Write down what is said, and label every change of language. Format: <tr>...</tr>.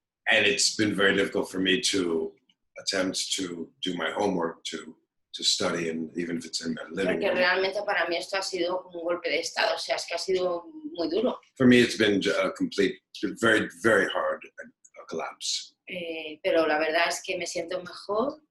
<en>And it's been very difficult for me to attempt to do my homework, to study, and even if it's in my living room.</en> <es>Porque realmente para mí esto ha sido un golpe de estado, o sea, es que ha sido muy duro.</es> <en>For me, it's been very, very hard, a collapse.</en> <es>Pero la verdad es que me siento mejor.</es>